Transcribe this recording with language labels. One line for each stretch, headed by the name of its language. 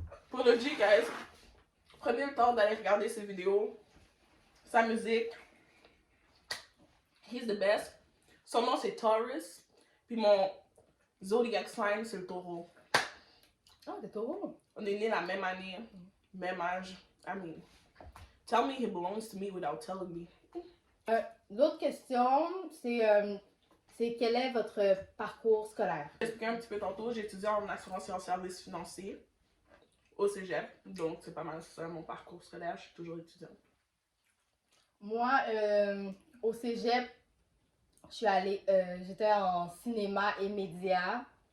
French: Polo G, guys, prenez le temps d'aller regarder ses vidéos, sa musique.
English: He's the best.
French: Son nom c'est Taurus. Puis mon zodiac sign c'est le taureau. Ah, des taureaux. On est nés la même année, même âge.
English: I mean, tell me he belongs to me without telling me.
French: L'autre question, c'est quel est votre parcours scolaire? J'ai expliqué un petit peu tantôt, j'ai étudié en assurance et en services financiers au cégep. Donc c'est pas mal ça mon parcours scolaire, je suis toujours étudiante. Moi, au cégep, je suis allée, j'étais en cinéma et médias.